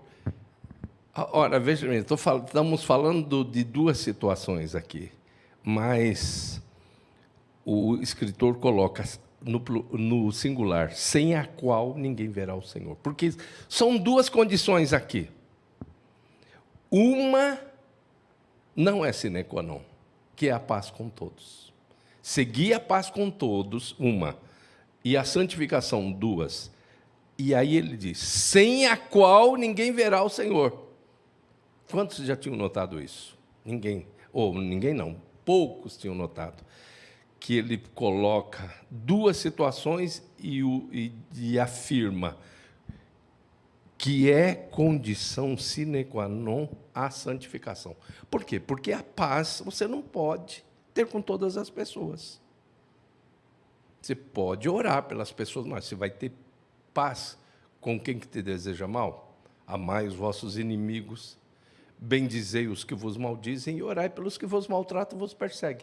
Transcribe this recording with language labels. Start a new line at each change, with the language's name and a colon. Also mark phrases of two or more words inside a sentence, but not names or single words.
Portuguese: Ora, veja bem, estamos falando de duas situações aqui, mas o escritor coloca no singular, sem a qual ninguém verá o Senhor. Porque são duas condições aqui. Uma não é
Latin: sine qua non,
Portuguese: que é a paz com todos. Seguir a paz com todos, uma, e a santificação, duas. E aí ele diz, sem a qual ninguém verá o Senhor. Quantos já tinham notado isso? Ninguém. Ou ninguém não, poucos tinham notado. Que ele coloca duas situações e afirma que é condição
Latin: sine qua non
Portuguese: a santificação. Por quê? Porque a paz você não pode ter com todas as pessoas. Você pode orar pelas pessoas, mas você vai ter paz com quem que te deseja mal? Amai os vossos inimigos, bendizei os que vos maldizem e orai pelos que vos maltratam e vos perseguem.